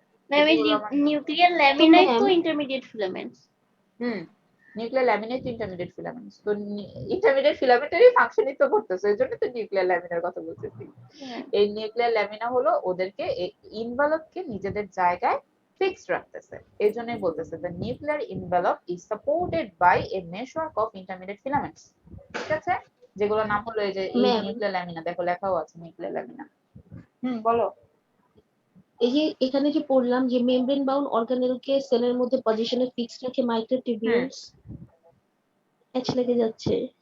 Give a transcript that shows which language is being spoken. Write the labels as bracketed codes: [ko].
[bn] Ma'am এই nuclear ল্যামিনাই তো intermediate filaments. Nuclear laminate intermediate filaments. তো ইন্টারমিডিয়েট ফিলামেন্টেরই ফাংশনই তো করতেছে, এর জন্য তো নিউক্লিয়ার ল্যামিনার কথা বলতেছি। এই নিউক্লিয়ার ল্যামিনা হলো ওদেরকে ইনভেলপকে নিজেদের জায়গায় ফিক্সড রাখতেছে। এর জন্যই বলতেছে [en] the nuclear envelope is supported by a meshwork of intermediate filaments। [bn] ঠিক আছে, যেগুলোর নাম হলো এই যে এই ম্যাম নিউক্লিয়ার ল্যামিনা, দেখো লেখাও আছে নিউক্লিয়ার ল্যামিনা। বলো। এই যে এখানে যে পড়লাম যে মেমব্রেন বাউন্ড অর্গানেলকে সেলের মধ্যে পজিশনে ফিক্সড রাখে মাইক্রোটিবিউলস, এচ লেগে যাচ্ছে।